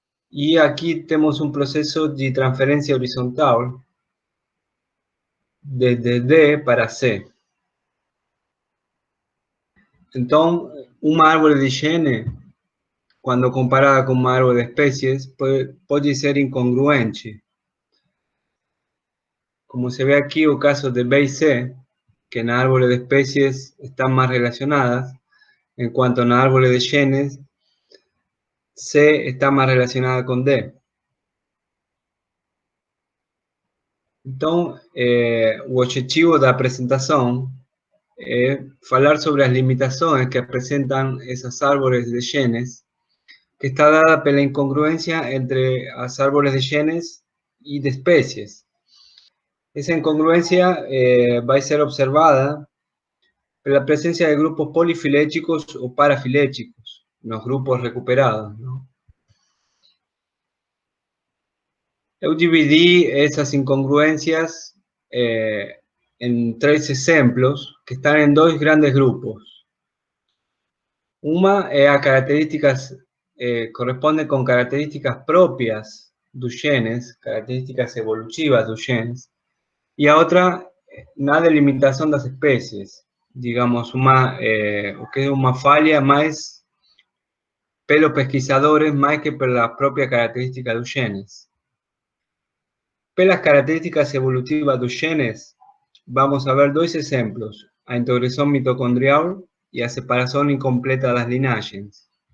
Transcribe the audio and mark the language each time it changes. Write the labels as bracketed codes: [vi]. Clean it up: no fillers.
[pt] E aqui temos um processo de transferência horizontal desde D para C. Então, uma árvore de gene, quando comparada com uma árvore de espécies, pode ser incongruente. [es] Como se ve aqui o caso de B y C, que [pt] na árvore de espécies [es] están más relacionadas, en cuanto [pt] na árvore de genes, [es] C está más relacionada con D. [pt] Então, o objetivo da apresentação é falar sobre as limitações que apresentam essas árvores de genes, que está dada pela incongruência entre as árvores de genes e de espécies. Essa incongruência vai ser observada pela presença de grupos polifiléticos ou parafiléticos nos grupos recuperados, não? Eu dividi essas incongruências em 3 exemplos que estão em 2 grandes grupos. Uma é a características, corresponde com características próprias dos genes, características evolutivas dos genes, e a outra na delimitação das espécies, digamos, o que é uma falha mais pelos pesquisadores [es] más que por las propias características de los genes. [pt] Pelas características evolutivas [es] de los genes, vamos a ver dos ejemplos, a integración mitocondrial y a separación incompleta de las linajes.